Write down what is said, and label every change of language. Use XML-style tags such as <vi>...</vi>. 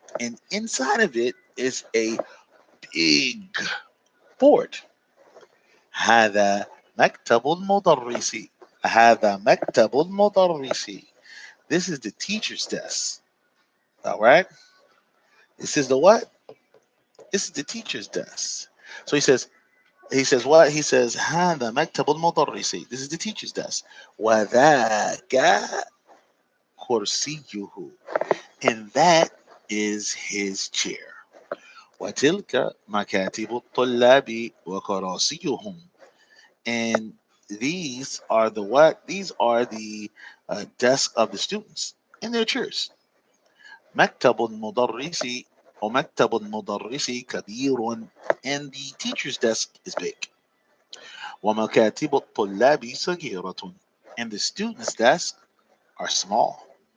<en>And inside of it is a big board.</en> <ar>هذا مكتب المدرس. هذا مكتب المدرس.</ar> <en>This is the teacher's desk. All right. This is the what? This is the teacher's desk. So he says what? He says</en> <ar>هذا مكتب المدرس.</ar> <en>This is the teacher's desk.</en> <ar>وذاك كرسيه.</ar> <en>And that is his chair.</en> <ar>وتلك مكاتب الطلاب وكراسيهم.</ar> <en>And these are the what? These are the desk of the students and their chairs.</en> <ar>مكتب المدرس ومكتب المدرس كبير,</ar> <en>and the teacher's desk is big.</en> <ar>ومكاتب الطلاب صغيرة,</ar> <en>and the student's desk are small.</en>